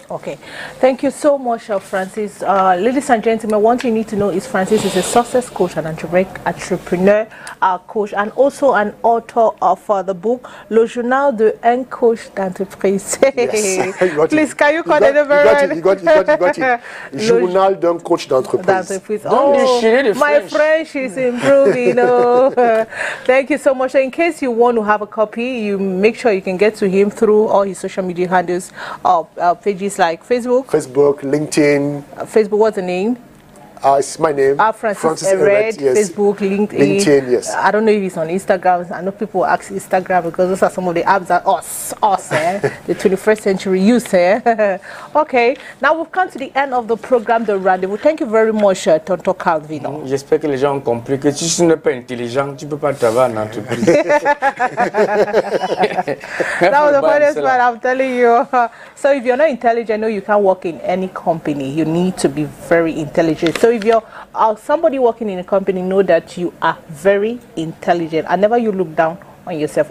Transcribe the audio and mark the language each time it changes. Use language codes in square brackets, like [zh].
[en] Okay, thank you so much, Francis. Ladies and gentlemen, one thing you need to know is Francis is a success coach, an entrepreneur coach, and also an author of the book Le Journal d'un coach d'entreprise. Yes. Please, can you call it over? You got it. [fr] Journal d'un coach d'entreprise. [en] Oh, my French is improving. Thank you so much. In case you want to have a copy, you make sure you can get to him through all his social media handles, pages like Facebook, LinkedIn. Facebook, what's the name? It's my name. Francis Eret, yes. Facebook, LinkedIn, yes. I don't know if it's on Instagram. I know people ask Instagram because those are some of the apps that us the 21st century use. Okay, now we've come to the end of the program, The Rendezvous. Thank you very much, Tonton Calvino. [fr] J'espère que les gens ont compris que si tu n'es pas intelligent, tu ne peux pas travailler en entreprise. [en] That was the funniest part, I'm telling you. So if you're not intelligent, no, you can't work in any company. You need to be very intelligent. So if you're somebody working in a company, know that you are very intelligent and never you look down on yourself.